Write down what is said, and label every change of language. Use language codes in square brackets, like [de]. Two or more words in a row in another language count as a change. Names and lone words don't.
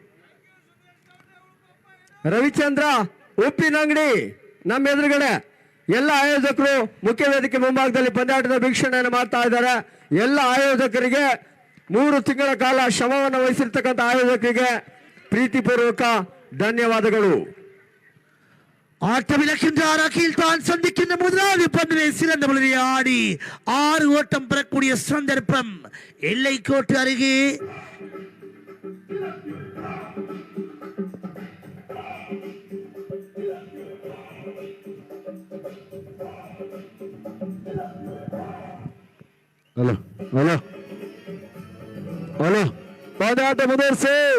[kn] ರವಿಚಂದ್ರ ಉಪ್ಪಿನಂಗಡಿ ನಮ್ಮ ಎದುರುಗಡೆ ಎಲ್ಲ ಆಯೋಜಕರು ಮುಖ್ಯ ವೇದಿಕೆ ಮುಂಭಾಗದಲ್ಲಿ ಪಂದ್ಯಾಟದ ವೀಕ್ಷಣೆಯನ್ನು ಮಾಡ್ತಾ ಇದ್ದಾರೆ. ಎಲ್ಲ ಆಯೋಜಕರಿಗೆ 3 ತಿಂಗಳ ಕಾಲ ಶ್ರಮವನ್ನು ವಹಿಸಿರ್ತಕ್ಕಂಥ ಆಯೋಜಕರಿಗೆ ಪ್ರೀತಿಪೂರ್ವಕ ಧನ್ಯವಾದಗಳು. [ta] ஆட்டமிழக்கின்றார் அகில். தான் சந்திக்கின்ற முதலாவது பந்திலே சிறந்த பொழுதை ஆடி 6 ஓட்டம் பெறக்கூடிய சந்தர்ப்பம் எல்லை கோட்டு அருகே. [kn] ಹಲೋ ಹಲೋ ಹಲೋ ಪಂದ್ಯಾಟ ಮುಂದುವರಿಸಿ.